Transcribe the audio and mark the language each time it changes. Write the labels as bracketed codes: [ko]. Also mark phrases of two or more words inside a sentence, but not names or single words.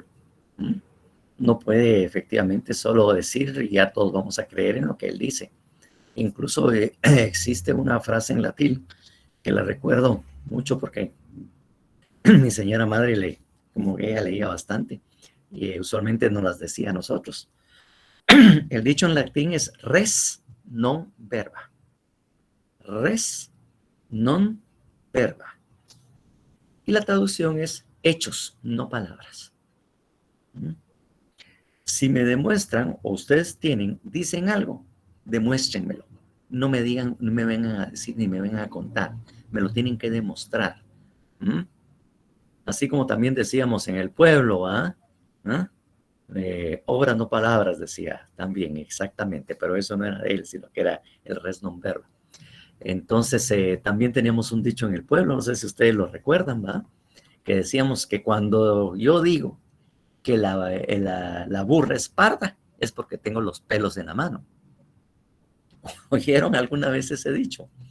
[es] No puede efectivamente solo decir y ya todos vamos a creer en lo que él dice. Incluso existe una frase en latín que la recuerdo mucho porque mi señora madre, como ella leía bastante, y usualmente nos las decía a nosotros. El dicho en latín es [la] res non verba. Res non verba. [es] Y la traducción es hechos, no palabras. Si me demuestran o ustedes dicen algo, demuéstrenmelo. No me digan, no me vengan a decir ni me vengan a contar. Me lo tienen que demostrar. Así como también decíamos en el pueblo, obras no palabras, decía también, exactamente, pero eso no era de él, sino que era el [la] res non verba. [es] Entonces, también teníamos un dicho en el pueblo, no sé si ustedes lo recuerdan, ¿va? Que decíamos que cuando yo digo que la burra es parda, es porque tengo los pelos en la mano. ¿Oyeron alguna vez ese dicho?